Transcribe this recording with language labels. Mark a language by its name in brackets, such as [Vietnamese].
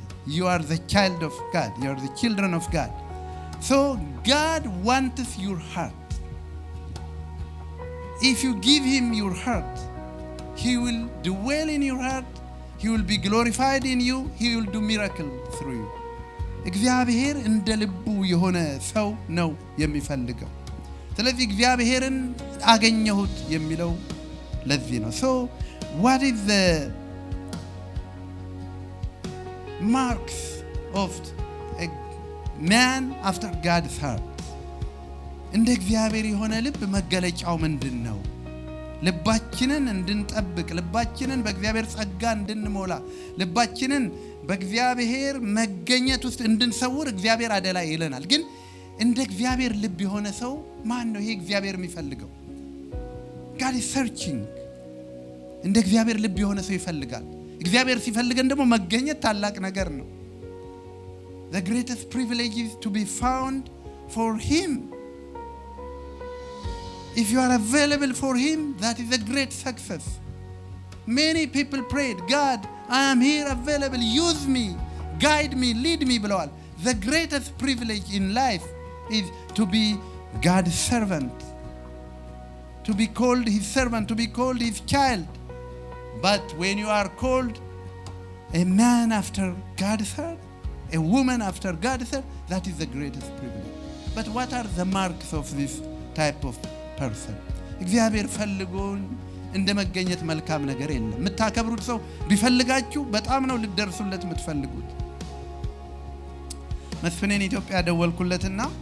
[English] You are the child of God. You are the children of God. So God wants your heart. If you give him your heart, he will dwell in your heart. He will be glorified in you. He will do miracles through you. [Amharic] እግዚአብሔር እንደ ልቡ የሆነ ሰው ነው የሚፈልገው። ስለዚህ እግዚአብሔርን አገኘሁት የሚለው ለዚህ ነው። [English] So what is the marks of a man after God's heart? [Amharic] እንደ እግዚአብሔር የሆነ ልብ መገለጫው ምንድነው? ልባችንን እንድንጠብቅ፣ ልባችንን በእግዚአብሔር ጸጋ እንድንሞላ፣ ልባችንን በእግዚአብሔር መገኘት ውስጥ እንድንሰውር እግዚአብሔር አደላ ይለናል። ግን እንደ እግዚአብሔር ልብ የሆነ ሰው ማን ነው? ይሄ እግዚአብሔር የሚፈልገው [English] God is searching. [Amharic] እንደ እግዚአብሔር ልብ የሆነ ሰው ይፈልጋል። እግዚአብሔር ሲፈልገን ደግሞ መገኘት ታላቅ ነገር ነው። [English] The greatest privilege is to be found for him. If you are available for him, that is a great success. Many people prayed, God, I am here available, use me, guide me, lead me [Amharic] ብለዋል። [English] The greatest privilege in life is to be God's servant, to be called his servant, to be called his child. But when you are called a man after God's heart, a woman after God's heart, that is the greatest privilege. But what are the marks of this type of person? [Amharic] እግዚአብሔር ፈልጎን እንደ መገኘት መልካም ነገር የለም። የምታከብሩት ሰው ቢፈልጋችሁ በጣም ነው ልደርሱለት የምትፈልጉት። መስፍኔን ኢትዮጵያ ደወልኩለትና